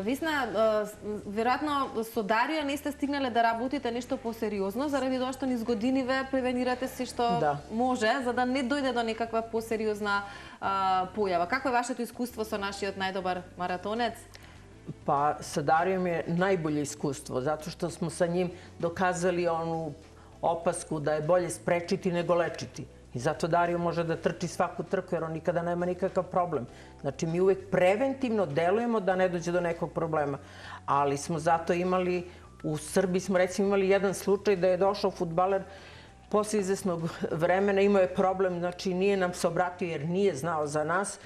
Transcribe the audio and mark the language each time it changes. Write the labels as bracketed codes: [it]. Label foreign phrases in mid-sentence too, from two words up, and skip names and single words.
[mk] Висна, веројатно со Дарио не сте стигнале да работите нешто посериозно, заради тоа што низ годиниве превенирате се што може, за да не дојде до некаква посериозна појава. Какво е вашето искуство со нашиот најдобар маратонец? [sr] Па, со Дарио ми е најболje искуство, затоа што смо со ним доказали ону опаску да е болje спречити него лечити. I zato Dario može da trči svaku trku jer on nikada nema nikakav problem. Znači, mi uvek preventivno delujemo da ne dođe do nekog problema. Ali smo zato imali, u Srbiji smo recimo imali jedan slučaj da je došao fudbaler posle izvesnog vremena, imao je problem, znači nije nam se obratio jer nije znao za nas.